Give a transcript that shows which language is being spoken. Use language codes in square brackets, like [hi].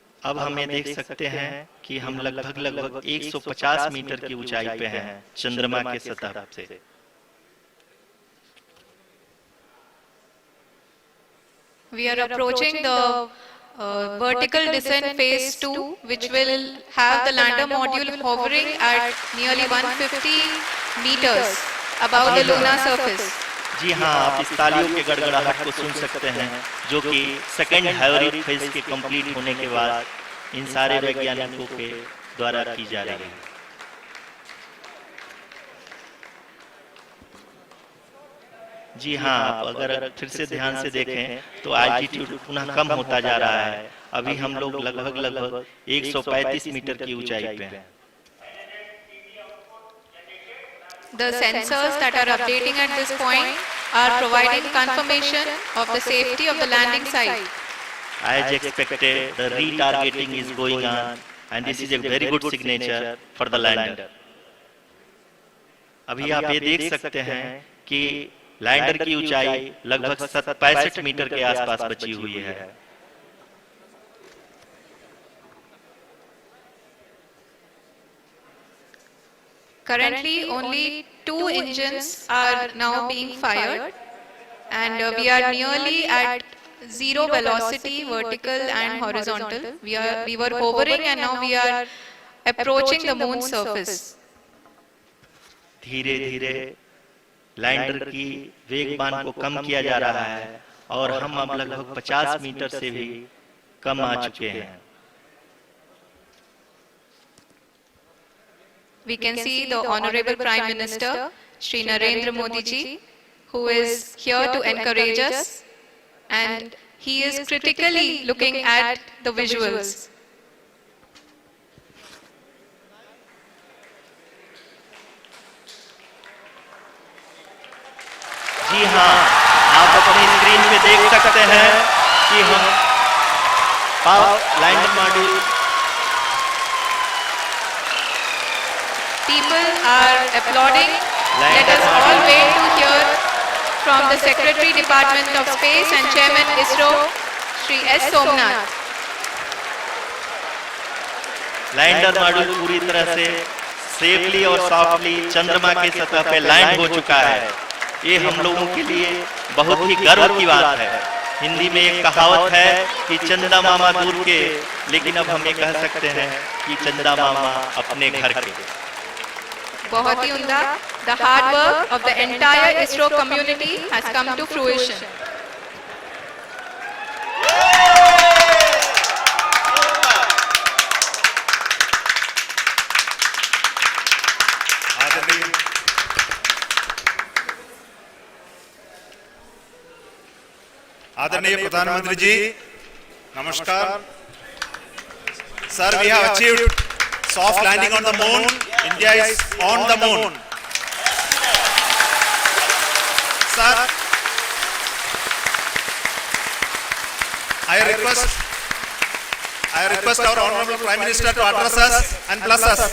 [hi] अब हमें देख सकते हैं कि हम लगभग 150 मीटर की ऊंचाई पे हैं चंद्रमा के सतह से। [en] We are approaching the vertical descent phase 2, which will have the lander module hovering at nearly 150 meters above the lunar surface. [hi] जी हाँ, आप इस तालियों के गड़गड़ाहट को सुन सकते हैं, जो कि सेकंड हाइवरिंग फेज के कंप्लीट होने के बाद इन सारे वैज्ञानिकों के द्वारा की जा रही है। जी हाँ, आप अगर फिर से ध्यान से देखें तो एल्टीट्यूड पुनः कम होता जा रहा है। अभी हम लोग लगभग 135 मीटर की ऊंचाई पे हैं। [en] The sensors that are updating at this point are providing confirmation of the safety of the landing site. As expected, the retargeting is going on and this is a very good signature for the lander. [hi] अभी आप ये देख सकते हैं कि lander की ऊंचाई लगभग 65 मीटर के आसपास बची हुई है। [en] Currently, only 2 engines are now being fired, and we are nearly at zero velocity, vertical and horizontal. We were hovering, and now we are approaching the moon's surface. [hi] धीरे धीरे लैंडर की वेगमान को कम किया जा रहा है और हम अब लगभग 50 मीटर से भी कम आ चुके हैं। [en] We can see the Honorable Prime Minister, Shri Narendra Modi ji, who is here to encourage us, and he is critically looking at the visuals. [hi] जी हाँ, आप अपनी स्क्रीन पे देख सकते हैं कि हम lander module [en] People are applauding. Let us all wait to hear from the Secretary Department of Space and Chairman ISRO, Shri S. Somnath. [hi] Lander module पूरी तरह से सेफली और सॉफ्टली चंद्रमा की सतह पे लैंड हो चुका है। ये हम लोगों के लिए बहुत ही गर्व की बात है। हिंदी में एक कहावत है कि चंदा मामा दूर के, लेकिन अब हम ये कह सकते हैं कि चंदा मामा अपने घर के। बहुत ही उम्दा। [en] The hard work of the entire ISRO community has come to fruition. [hi] आदरणीय प्रधानमंत्री जी, नमस्कार। [en] Sir, we have achieved soft landing on the moon. India is on the moon. Sir, I request our Honorable Prime Minister to address us and bless us.